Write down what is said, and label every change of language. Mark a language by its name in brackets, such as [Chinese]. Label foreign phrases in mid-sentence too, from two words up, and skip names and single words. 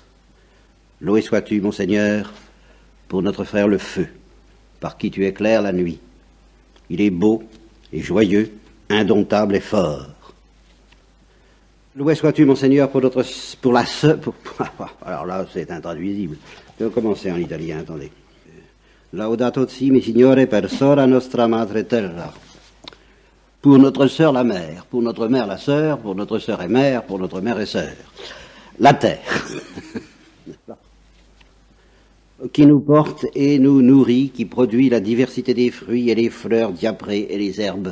[French] Loué sois-tu, mon Seigneur, pour notre frère le feu, par qui tu éclaires la nuit. Il est beau et joyeux, indomptable et fort. Loué sois-tu, mon Seigneur, pour la sœur... Alors là, c'est intraduisible. Je vais commencer en italien, attendez. [Italian] Laudato si, mi Signore, per sora nostra madre terra. [French] Pour notre sœur la mère, pour notre mère la sœur, pour notre sœur et mère, pour notre mère et sœur. La terre. Qui nous porte et nous nourrit, qui produit la diversité des fruits et les fleurs diaprées et les herbes.